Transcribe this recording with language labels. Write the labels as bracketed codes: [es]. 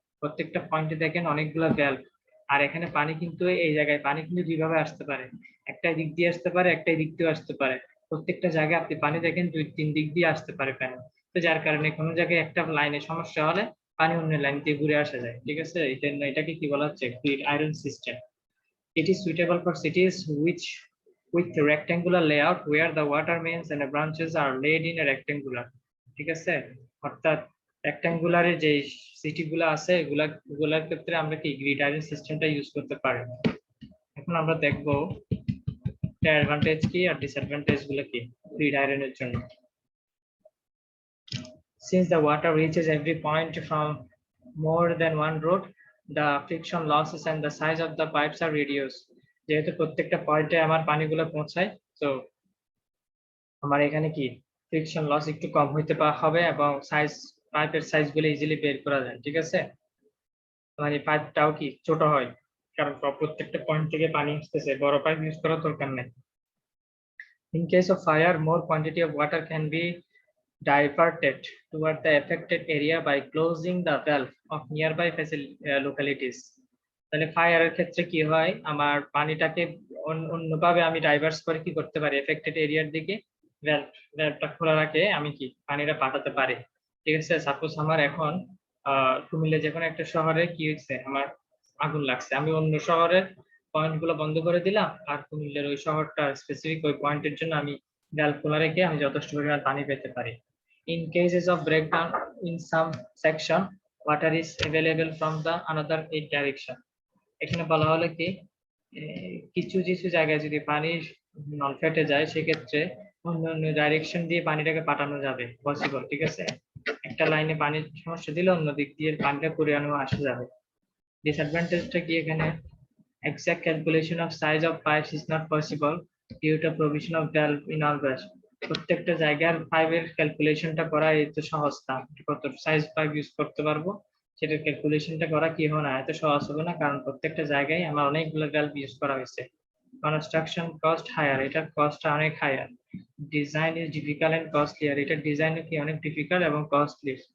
[bn] প্রত্যেকটা পয়েন্টে দেখেন অনেকগুলো ভ্যালভ। আর এখানে পানি কিন্তু এই জায়গায় পানি কিন্তু দুইভাবে আসতে পারে, একটা দিক দিয়ে আসতে পারে, একটা দিক দিয়ে আসতে পারে। প্রত্যেকটা জায়গায় আপনি পানি দেখেন দুই তিন দিক দিয়ে আসতে পারে পানি। তো যার কারণে কোনো জায়গায় একটা লাইনে সমস্যা হলে পানি অন্য লাইন দিয়ে ঘুরে আসা যায়, ঠিক আছে। এটাকে কি বলা হচ্ছে, grid iron system. [en] It is suitable for cities which with rectangular layout where the water mains and the branches are laid in a rectangular, [bn] ঠিক আছে। অর্থাৎ রেক্ট্যাঙ্গুলারে যে সিটি গুলো আছে এগুলার ক্ষেত্রে আমরা কি গ্রিড আয়রন সিস্টেমটা ইউজ করতে পারি। এখন আমরা দেখবো অ্যাডভান্টেজ কি আর ডিসঅ্যাডভান্টেজ গুলো কি গ্রিড আয়রনের জন্য। [en] Since the water reaches every point from more than one road, the friction losses and the size of the pipes are reduced. [bn] যেহেতু প্রত্যেকটা পয়েন্টে আমার পানিগুলো পৌঁছায়, তো আমার এখানে কি ফ্রিকশন লস একটু কম হইতে হবে এবং পাইপের সাইজ গুলো ইজিলি বের করা যায়, ঠিক আছে। মানে পাইপটাও কি ছোট হয়, কারণ প্রত্যেকটা পয়েন্ট থেকে পানি আসতেছে, বড় পাইপ ইউজ করার দরকার নেই। [en] In case of fire, more quantity of water can be diverted toward the affected area by closing the valve of nearby localities. [bn] তাহলে ফায়ারের ক্ষেত্রে কি হয়, আমার পানিটাকে অন্যভাবে আমি ডাইভার্স করে কি করতে পারি, এফেক্টেড এরিয়ার দিকে ভ্যালভটা খোলা রাখে আমি কি পানিটা পাঠাতে পারি, ঠিক আছে। সাপোজ আমার এখন কুমিল্লা যে কোনো একটা শহরে কি হয়েছে, আমার আগুন লাগছে, আমি অন্য শহরের পয়েন্ট গুলো বন্ধ করে দিলাম, আর কুমিল্লার ওই শহরটা স্পেসিফিক ওই পয়েন্টের জন্য আমি ভ্যালভ খোলা রেখে আমি যথেষ্ট পরিমাণ পানি পেতে পারি। [en] In cases of breakdown in some section, water is available from the another direction. [bn] এখানে বলা হলো কি কিছু কিছু জায়গায় যদি পানির নল ফেটে যায় সেক্ষেত্রে অন্য অন্য ডাইরেকশন দিয়ে পানিটাকে পাঠানো যাবে, পসিবল, ঠিক আছে। একটা লাইনে পানির সমস্যা দিলে অন্য দিক দিয়ে পানিটা পরিমাণ আসা যাবে। ডিসঅ্যাডভান্টেজটা কি এখানে? [en] exact calculation of size of pipes is not possible due to provision of valve in all wells. [bn] প্রত্যেকটা জায়গার পাইপের ক্যালকুলেশনটা করা এত সহজ না। কত সাইজ পাইপ ইউজ করতে পারবো সেটা ক্যালকুলেশনটা করা কি হবে না, এত সহজ হবে না, কারণ প্রত্যেকটা জায়গায় আমার অনেকগুলো ভ্যালভ ইউজ করা হয়েছে। [en] construction cost higher, [bn] এটা কস্টটা অনেক higher. [en] design is difficult and costly, [bn] আর এটা ডিজাইন কি অনেক ডিফিকাল্ট এবং কস্টলি।